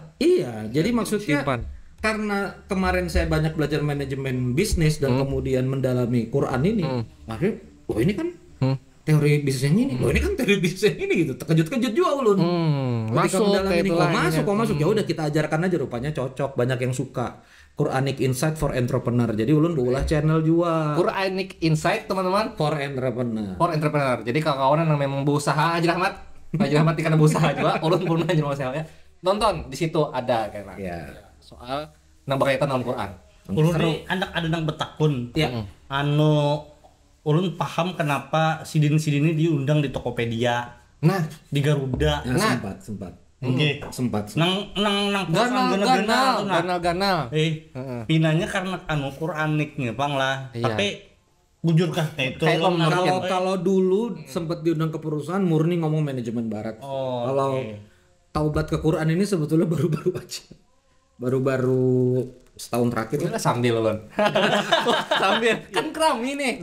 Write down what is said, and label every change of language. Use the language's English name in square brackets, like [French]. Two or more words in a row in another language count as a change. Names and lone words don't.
[Indonesian] Iya, jadi maksudnya karena kemarin saya banyak belajar manajemen bisnis dan kemudian mendalami Quran ini, makanya ini kan teori bisnis yang ini, ini kan teori bisnis yang ini gitu. [Banjar] Terkejut-kejut juga ulun. Masuk kayak itu masuk. Ya udah kita ajarkan aja, rupanya cocok, banyak yang suka. Quranic Insight for Entrepreneur. Jadi ulun ulah channel juga. Quranic Insight teman-teman For Entrepreneur. for entrepreneur. Jadi kawan-kawan yang memang berusaha aja Rahmat. Haji Rahmat ikan berusaha juga, ulun pun aja saya ya. Nonton di situ ada kayak soal nang berkaitan dengan Quran. Ulun ini ada nang betakun. Ya. Ulun paham kenapa sidin ini diundang di Tokopedia. Nah, Di Garuda. Sempat. Oke. Sempat. Nang ganal. Pinanya karena Quraniknya Bang lah. Iya. Tapi bujurkah kayak itu? Kalau dulu sempat diundang ke perusahaan murni ngomong manajemen barat. Kalau taubat ke Quran ini sebetulnya baru-baru aja. Baru-baru setahun terakhir. Kita sambil lon. Sambil kan kerami nih.